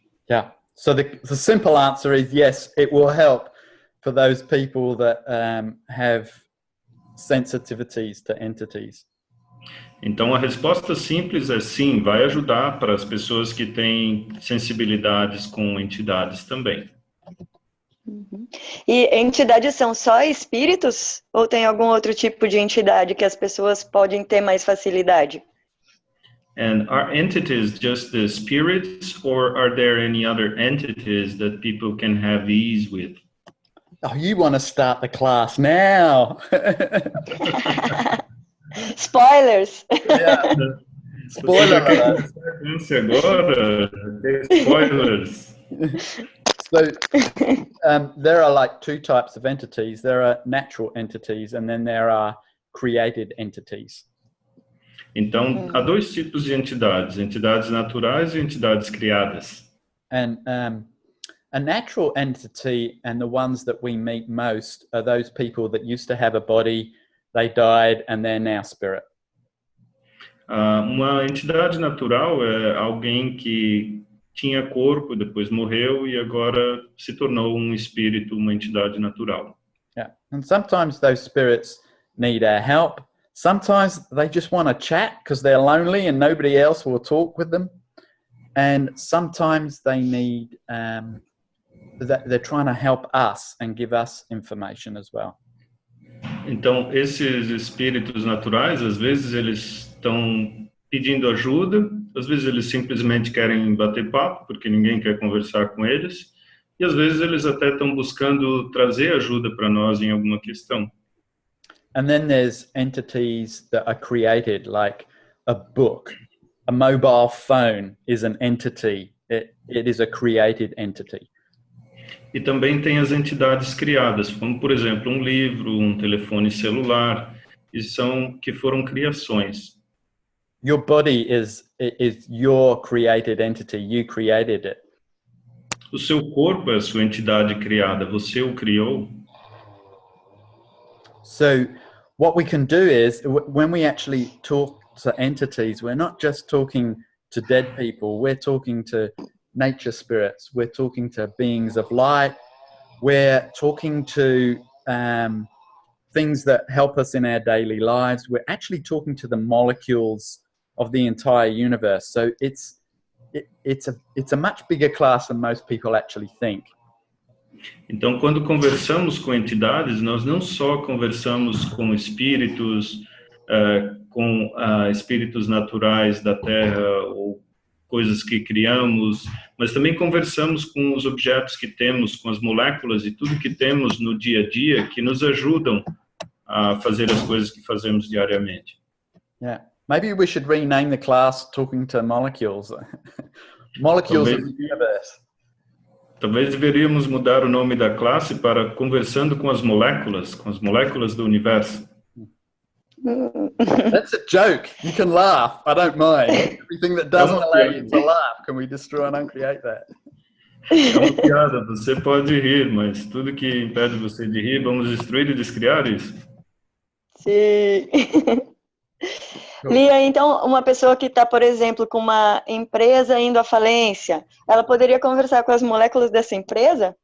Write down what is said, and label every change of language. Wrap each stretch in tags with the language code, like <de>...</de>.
<en>Yeah. So the simple answer is yes, it will help for those people that have sensitivities to entities.</en> <pt>Então a resposta simples é sim, vai ajudar para as pessoas que têm sensibilidades com entidades também. Uhum. E entidades são só espíritos ou tem algum outro tipo de entidade que as pessoas podem ter mais facilidade?</pt> <en>And are entities just the spirits, or are there any other entities that people can have ease with? Oh, you want to start the class now? Spoilers. Yeah. Spoiler alert.</en> <pt>Agora, spoilers.</pt> <en>So there are like two types of entities. There are natural entities and then there are created entities.</en> <pt>Então, há dois tipos de entidades, entidades naturais e entidades criadas.</pt> <en>And a natural entity and the ones that we meet most are those people that used to have a body, they died and they're now spirit.</en> <pt>Uma entidade natural é alguém que tinha corpo, depois morreu e agora se tornou um espírito, uma entidade natural.</pt> <en>Yeah, and sometimes those spirits need our help. Sometimes they just want to chat because they're lonely and nobody else will talk with them. And sometimes they need, they're trying to help us and give us information as well.</en> <pt>Então, esses espíritos naturais, às vezes eles estão pedindo ajuda, às vezes eles simplesmente querem bater papo, porque ninguém quer conversar com eles, e às vezes eles até estão buscando trazer ajuda para nós em alguma questão.</pt> <en>And then there's entities that are created, like a book. A mobile phone is an entity. It is a created entity.</en> <pt>E também tem as entidades criadas, como por exemplo um livro, um telefone celular, que foram criações.</pt> <en>Your body is your created entity. You created it.</en> <pt>O seu corpo é a sua entidade criada, você o criou.</pt> <en>So what we can do is, when we actually talk to entities, we're not just talking to dead people, we're talking to nature spirits, we're talking to beings of light, we're talking to things that help us in our daily lives. We're actually talking to the molecules of the entire universe. So it's a much bigger class than most people actually think.</en> <pt>Então, quando conversamos com entidades, nós não só conversamos com espíritos, com espíritos naturais da Terra ou coisas que criamos, mas também conversamos com os objetos que temos, com as moléculas e tudo que temos no dia a dia que nos ajudam a fazer as coisas que fazemos diariamente.</pt> <en>Yeah. Maybe we should rename the class Talking to Molecules. Molecules of the Universe.</en> <pt>Talvez deveríamos mudar o nome da classe para Conversando com as Moléculas do Universo.</pt> <en>That's a joke. You can laugh. I don't mind. Everything that doesn't allow you to laugh, can we destroy and uncreate that?</en> <pt>É uma piada, você pode rir, mas tudo que impede você de rir, vamos destruir e descriar isso. Sim. Lia, então, uma pessoa que está, por exemplo, com uma empresa indo à falência, ela poderia conversar com as moléculas dessa empresa?</pt>